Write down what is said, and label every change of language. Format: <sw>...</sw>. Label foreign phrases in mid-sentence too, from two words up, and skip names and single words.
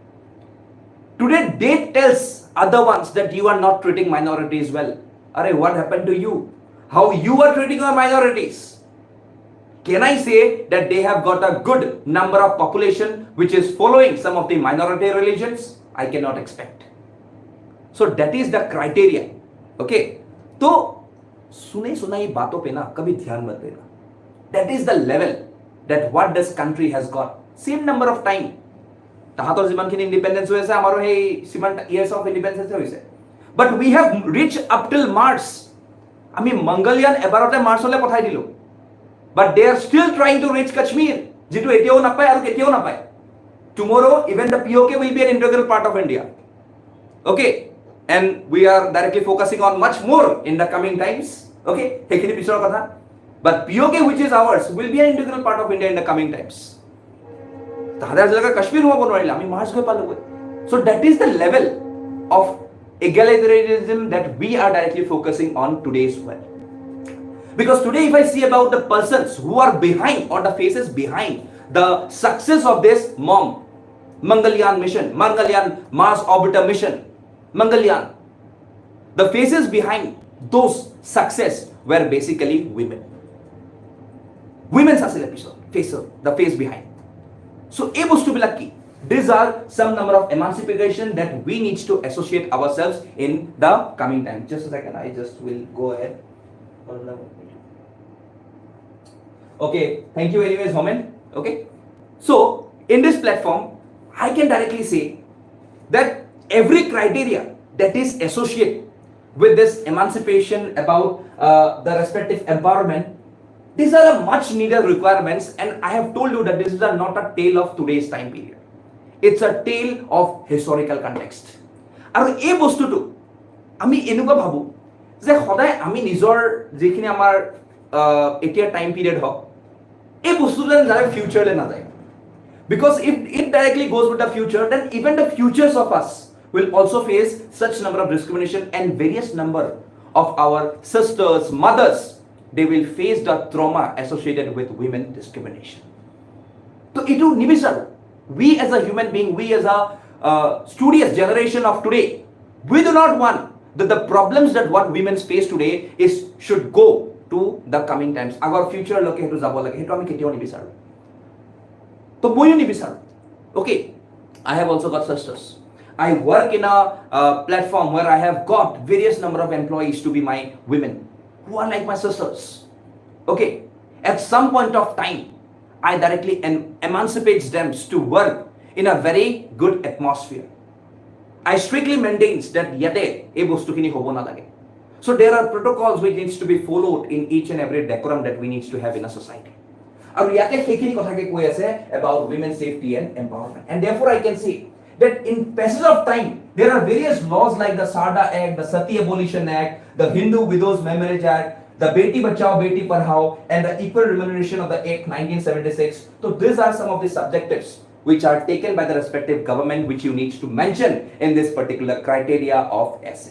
<en>Today they tells other ones that you are not treating minorities well. Arey, what happened to you? How you are treating your minorities? Can I say that they have got a good number of population which is following some of the minority religions? I cannot expect. So that is the criteria.</en> <hi>Okay, तो सुने सुनाई बातों पे ना कभी ध्यान मत देना.</hi> <en>That is the level that what this country has got. Same number of time.</en> <as>তাহাঁতৰ যিমানখিনি ইণ্ডিপেণ্ডেন্স হৈ আছে আমাৰো সেই সিমান</as> <en>years of independence</en> <as>হৈছে,</as> <en>but we have reach up till March.</en> <as>আমি মংগলয়ান এবাৰতে মাৰ্চলৈ পঠাই দিলোঁ,</as> <en>but they are still trying to reach Kashmir,</en> <as>যিটো এতিয়াও নাপায় আৰু কেতিয়াও নাপায়।</as> <en>tomorrow even the POK will be an integral part of India. okay, and we are directly focusing on much more in the coming times.</en> <as>অ'কে, সেইখিনি পিছৰ কথা,</as> <en>বাট POK which is ours will be an integral part of India in the coming times.</en> <as>তাহাঁতে আজিলৈকে কাশ্মীৰ হ'ব নোৱাৰিলে, আমি মাৰ্চ গৈ পালোগৈ।</as> <en>So that is the level of egalitarianism that we are directly focusing on today's world. Because today if I see about the persons who are behind, or the faces behind the success of this Mangalyaan mission, Mangalyaan Mars Orbiter mission, Mangalyaan, the faces behind those success were basically women. Women's asile episode, the face behind.</en> <as>So এই বস্তুবিলাক কি?</as> <en>These are some number of emancipation that we need to associate ourselves in the coming time. Just a second, I just will go ahead. Okay, thank you anyways, Homen. Okay, so in this platform, I can directly say that every criteria that is associated with this emancipation about the respective empowerment, these are the much needed requirements, and I have told you that this is not a tale of today's time period. It's a tale of historical context.</en> <as>আৰু এই বস্তুটো আমি এনেকুৱা ভাবো যে সদায় আমি নিজৰ যিখিনি আমাৰ এতিয়া টাইম পিৰিয়ড হওক এই বস্তুটো যাতে ফিউচাৰলৈ নাযায়</as> <en>because if it directly goes with the future, then even the futures of us will also face such number of discrimination, and various number of our sisters, mothers, they will face the trauma associated with women discrimination.</en> <as>So এইটো নিবিচাৰো.</as> <en>We as a human being, we as a studious generation of today, we do not want that the problems that what women face today should go to the coming times. Our future</en> <as>লৈকে সেইটো যাব লাগে, সেইটো আমি কেতিয়াও নিবিচাৰো. So ময়ো নিবিচাৰো.</as> <en>Okay, I have also got sisters. I work in a platform where I have got various number of employees to be my women who are like my sisters. Okay, at some point of time, I directly emancipates them to work in a very good atmosphere. I strictly maintains that</en> <as>যাতে এই বস্তু খিনি হ'ব না লাগে.</as> <en>So there are protocols which needs to be followed in each and every decorum that we needs to have in a society.</en> <as>And যাতে সেইখিনি কথাকে কৈ আছে</as> <en>about women's safety and empowerment. And therefore I can say that in passage of time, there are various laws like the Sarda Act, the Sati Abolition Act, the Hindu Widows Marriage Act, the Beti Bachao Beti Padhao, and the Equal Remuneration of the Act 1976. So these are some of the subjectives which are taken by the respective government, which you need to mention in this particular criteria of essay.</en>